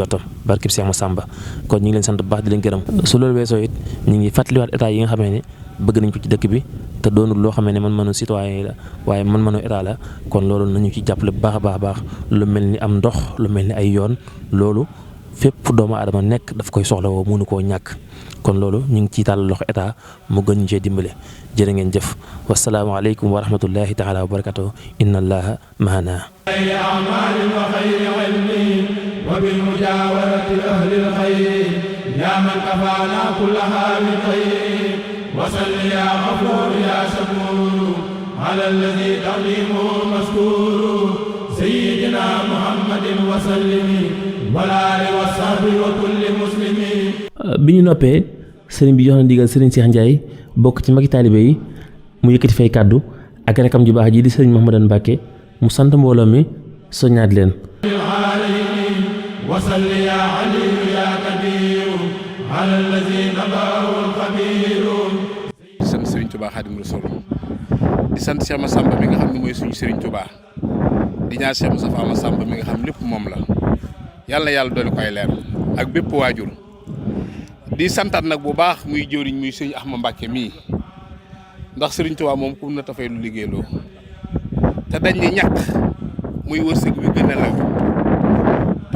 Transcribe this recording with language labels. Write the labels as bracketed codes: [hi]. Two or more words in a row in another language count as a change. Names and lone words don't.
[wo] njottam barkeb Cheikh Massamba kon ñu ngi leen sant bu baax di leen gërëm su loolu weesoo it ñu ngi fàttaliwaat état yi nga xamee ne bëgg nañ ko ci dëkk bi te doonul loo xamee ne man mënu citoyen la waaye man mënu état la kon loolu nañu ci jàppale bu baax a baax a baax lu mel ni am ndox lu mel ni ay yoon loolu fépp doomu aadama nekk daf koy soxla woo mënu koo ñàkk kon loolu ñu ngi ciy tàllal loxo état mu gën ñu cee dimbale jërë ngeen jëf [ar] والسلام عليكم ورحمة الله تعالى وبركاته إن الله معنا وبالمجاورة أهل الخير يا من كفانا كل حال خير وصل يا غفور يا شكور على الذي تقديمه مذكور سيدنا محمد وسلم والآل والصحب وكل مسلم [wo] bi ñu noppee sëriñ bi jox na ndigal sëriñ Cheikh Ndiaye bokk ci magi taalibe yi mu yëkkati fay kàddu ak rekam ju baax ji di sëriñ Mouhamadou Mbacké mu sant mbooloo mi soññaat leen [ar] وصل يا علي يا كبير على الذي نباه الخبير [wo] di sant Serigne Touba Xaadimu Rasuul di sant Cheikh Massamba mi nga xam ne mooy suñu Serigne Touba di ñaan Cheikh Moustapha Massamba mi nga xam lépp moom la yàlla na yàlla doole koy leer ak bépp waajur di santaat nag bu baax muy jëwriñ muy Serigne Ahmadou Mbacké mii ndax Serigne Touba moom ku na tafay lu liggéeyloo te dañ ni ñàkk muy wërsëg bi gën a law te